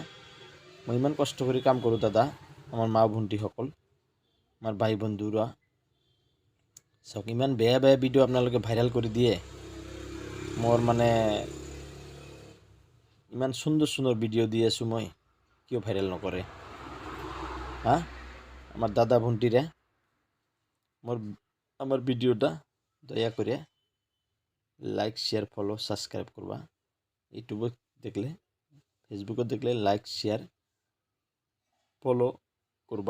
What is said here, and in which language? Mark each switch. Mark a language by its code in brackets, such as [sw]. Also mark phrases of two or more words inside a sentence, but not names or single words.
[as] মই ইমান কষ্ট কৰি কাম কৰোঁ দাদা, আমাৰ মা ভণ্টিসকল, আমাৰ ভাই বন্ধুরা চাওক। ইমান বেয়া ভিডিঅ' আপোনালোকে ভাইৰেল কৰি দিয়ে। মোৰ মানে ইমান সুন্দৰ ভিডিঅ' দি আছোঁ, মই কিয় ভাইৰেল নকৰে? [bn] আমার দাদা ভণ্টিরা আমার ভিডিওটা দয়া করে [en] like share follow subscribe [bn] করবা। ইউটিউবত দেখলে, ফেসবুকত দেখলে [en] like share follow [bn] করবা।